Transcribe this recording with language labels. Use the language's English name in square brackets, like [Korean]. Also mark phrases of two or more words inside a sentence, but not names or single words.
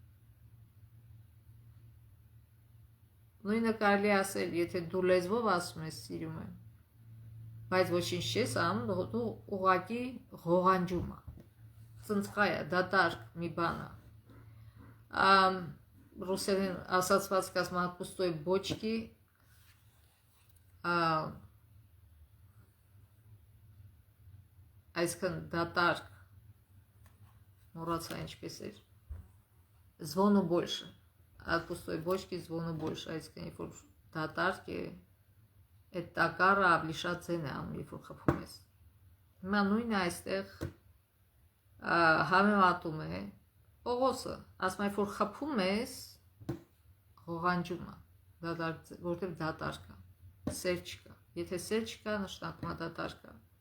[Armenian] Նույնը կարելի ասել, եթե դու լեզվով ասում ես սիրում եմ, բայց ոչինչ չես անում, դու ուղղակի ղողանջում ես, ծնծղայ է, դատարկ մի բան է։ Ռուսերեն ասացված կասում [Russian] «Пустой бочки», [Armenian] այսքան դատարկ, մոռացա ինչպես էր, [Russian] «Звону больше», «От пустой бочки звону больше», [Armenian] այսքան երբ որ դատարկ է, այդ տակառը ավելի շատ ձեն է անում, երբ որ խփում ես։ Հիմա նույնը այստեղ համեմատում է Պողոսը, ասում է, որ խփում ես, ղողանջում է, որտեղ դատարկ է, սեր չկա։ Եթե սեր չկա, նշանակում է դատարկ կա։